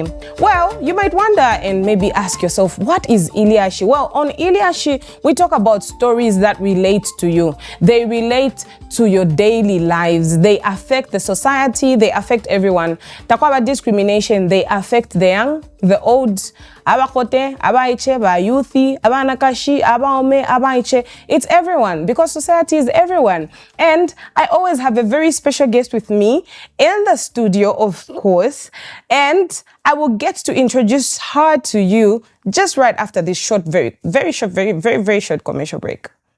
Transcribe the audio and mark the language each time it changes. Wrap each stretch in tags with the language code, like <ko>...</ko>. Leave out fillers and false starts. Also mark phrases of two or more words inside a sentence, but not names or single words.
<en>Well, you might wonder and maybe ask yourself, what is Iliashi? Well, on Iliashi, we talk about stories that relate to you. They relate to your daily lives. They affect the society. They affect everyone. Takwaba discrimination, they affect the young, the old,</en> <bem>abakote, abaiche, ba youthi, abanakashi, abaome, abaiche.</bem> <en>It's everyone because society is everyone. And I always have a very special guest with me in the studio, of course. And I will get to introduce her to you just right after this short, very short commercial break.</en>